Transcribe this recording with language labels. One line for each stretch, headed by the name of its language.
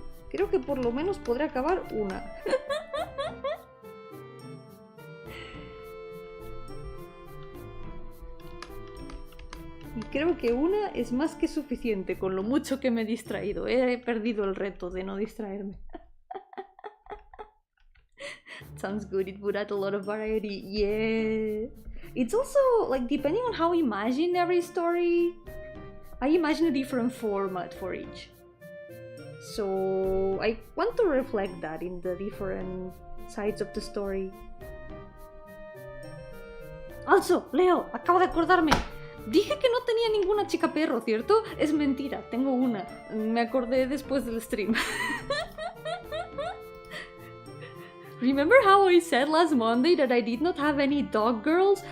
Spanish: Creo que por lo menos podré acabar una. Y creo que una es más que suficiente con lo mucho que me he distraído. He perdido el reto de no distraerme.
English: Sounds good, it would add a lot of variety. Yeah. It's also, like, depending on how I imagine every story, I imagine a different format for each. So I want to reflect that in the different sides of the story.
Spanish: Also, Leo, acabo de acordarme. Dije que no tenía ninguna chica perro, ¿cierto? Es mentira, tengo una. Me acordé después del stream.
English: Remember how I said last Monday that I did not have any dog girls?